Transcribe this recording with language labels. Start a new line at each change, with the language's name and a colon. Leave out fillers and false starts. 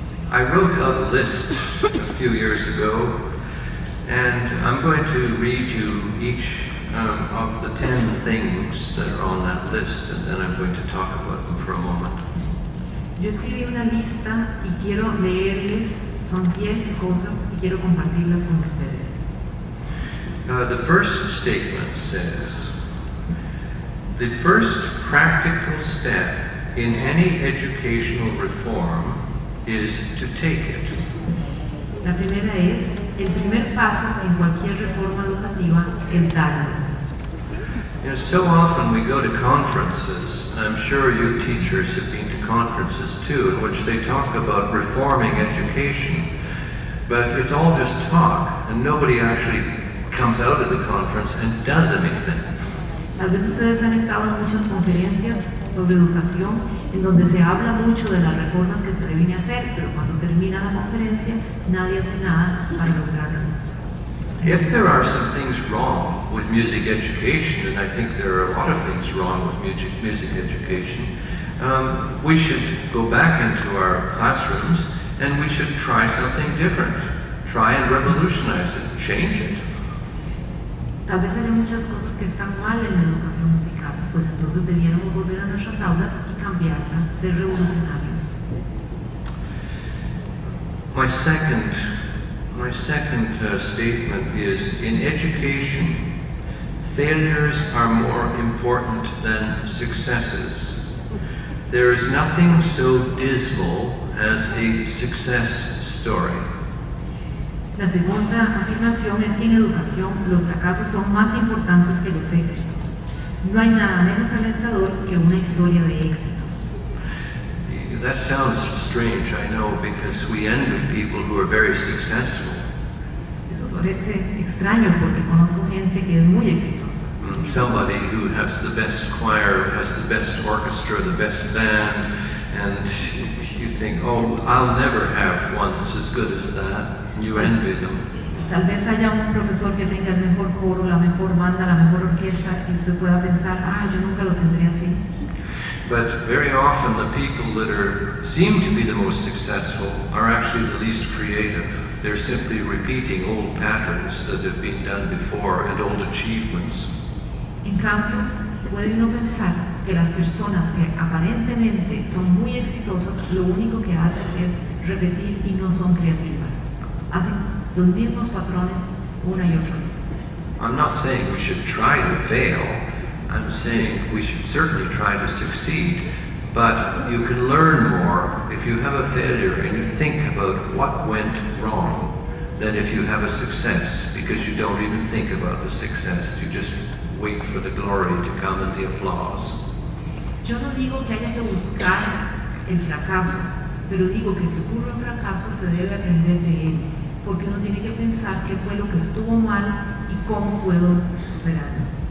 English: I wrote out a list a few years ago, and I'm going to read you each of the 10 things that are on that list, and then I'm going to talk about them for a moment.
Spanish: Yo escribí una lista y quiero leerles, son 10 cosas y quiero compartirlas con ustedes.
English: The first statement says, the first practical step in any educational reform is to take it.
Spanish: La primera es, el primer paso en cualquier reforma educativa es darlo.
English: You know, so often we go to conferences, and I'm sure you teachers have been to conferences too, in which they talk about reforming education, but it's all just talk, and nobody actually comes out of the conference and does anything.
Spanish: Tal vez ustedes han estado en muchas conferencias sobre educación en donde se habla mucho de las reformas que se deben hacer, pero cuando termina la conferencia nadie hace nada para lograrlo.
English: If there are some things wrong with music education, and I think there are a lot of things wrong with music education, we should go back into our classrooms and we should try something different. Try and revolutionize it, change it.
Spanish: Tal vez haya muchas cosas que están mal en la educación musical, pues entonces debiéramos volver a nuestras aulas y cambiarlas, ser revolucionarios.
English: My second statement is, in education, failures are more important than successes. There is nothing so dismal as a success story.
Spanish: La segunda afirmación es que en educación los fracasos son más importantes que los éxitos. No hay nada menos alentador que una historia de éxitos.
English: That sounds strange, I know, because we envy people who are very successful.
Spanish: Eso parece extraño porque conozco gente que es muy exitosa.
English: Somebody who has the best choir, has the best orchestra, the best band, and you think, oh, I'll never have one that's as good as that. You envy them.
Spanish: Tal vez haya un profesor que tenga el mejor coro, la mejor banda, la mejor orquesta, y usted pueda pensar, yo nunca lo tendré así.
English: But very often the people that seem to be the most successful are actually the least creative. They're simply repeating old patterns that have been done before and old achievements.
Spanish: En cambio, puede uno pensar que las personas que aparentemente son muy exitosas, lo único que hacen es repetir y no son creativas. Hacen los mismos patrones una y otra vez.
English: I'm not saying we should try to fail. I'm saying we should certainly try to succeed, but you can learn more if you have a failure and you think about what went wrong than if you have a success, because you don't even think about the success, you just wait for the glory to come and the applause.
Spanish: Yo no digo que haya que buscar el fracaso, pero digo que si ocurre un fracaso se debe aprender de él, porque uno tiene que pensar qué fue lo que estuvo mal y cómo puedo superarlo.